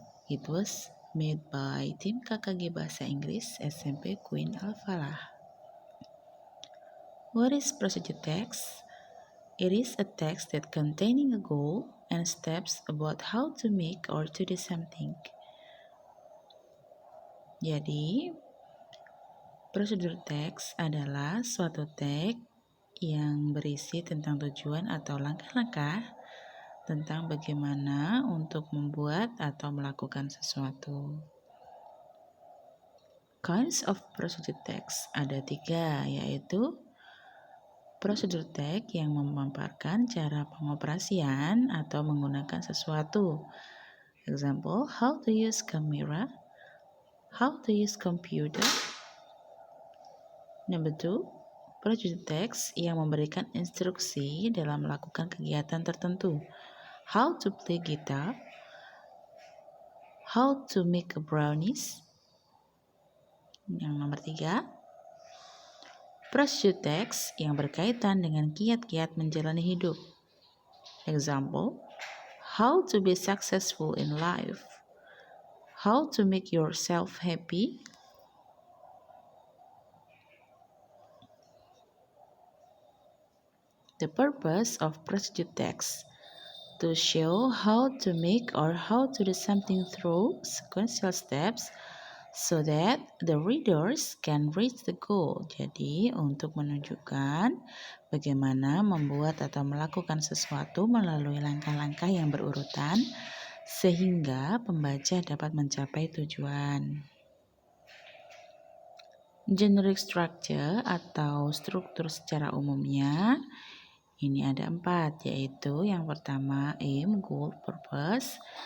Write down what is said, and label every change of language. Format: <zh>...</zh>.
<en>It was made by tim KKG Bahasa Inggris SMP Queen Al-Falah. What is procedure text? It is a text that containing a goal and steps about how to make or to do something.</en> <id>Jadi, prosedur teks adalah suatu teks yang berisi tentang tujuan atau langkah-langkah tentang bagaimana untuk membuat atau melakukan sesuatu.</id> <en>Kinds of procedure text</en> <id>ada 3, yaitu prosedur teks yang memaparkan cara pengoperasian atau menggunakan sesuatu.</id> <en>Example, how to use camera, how to use computer. Number 2,</en> <id>prosedur teks yang memberikan instruksi dalam melakukan kegiatan tertentu.</id> <en>How to play guitar, how to make a brownies.</en> <id>Yang nomor 3, prosedur teks yang berkaitan dengan kiat-kiat menjalani hidup.</id> <en>Example, how to be successful in life, how to make yourself happy. The purpose of procedure text to show how to make or how to do something through sequential steps so that the readers can reach the goal.</en> <id>Jadi, untuk menunjukkan bagaimana membuat atau melakukan sesuatu melalui langkah-langkah yang berurutan sehingga pembaca dapat mencapai tujuan.</id> <en>Generic structure</en> <id>atau struktur secara umumnya ini ada 4, yaitu yang pertama</id> <en>aim, goal, purpose.</en>